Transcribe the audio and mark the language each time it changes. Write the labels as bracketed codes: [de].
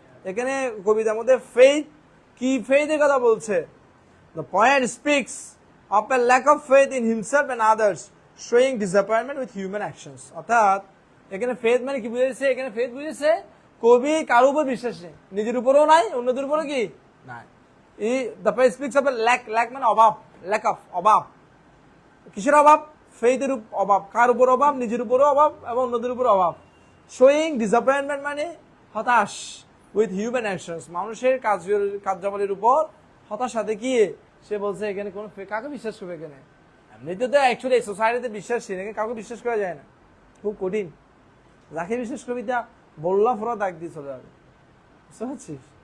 [bn] এখানে কবিতার মধ্যে ফেইথ কি, ফেইথের কথা বলছে। [en] The poet speaks of a lack of faith in himself and others, showing disappointment with human actions. [bn] অর্থাৎ এখানে ফেথ মানে কি বুঝেছে? এখানে ফেথ বুঝেছে কবি কারোর উপর বিশ্বাস নেই, নিজের উপরও নাই, অন্যদের উপরও কি নাই। [en] The poet speaks of a lack [bn] মানে অভাব, [en] lack of, অভাব। [bn] কিসের অভাব? ফেইথের অভাব। কার উপর অভাব? নিজের উপরও অভাব এবং অন্যদের উপর অভাব। [en] showing disappointment [bn] মানে হতাশ, [en] with human actions, [bn] মানুষের কার্যাবলীর উপর হতাশা দেখিয়ে সে বলছে এখানে কোন কাকে বিশ্বাস করবে? এখানে এমনিতে তো অ্যাকচুয়ালি সোসাইটিতে বিশ্বাসী, এখানে কাউকে বিশ্বাস করা যায় না, খুব কঠিন। যাকে বিশ্বাস করবি তা বললা ফোরা দাগ দিয়ে চলে যাবে। বুঝতে পারছিস?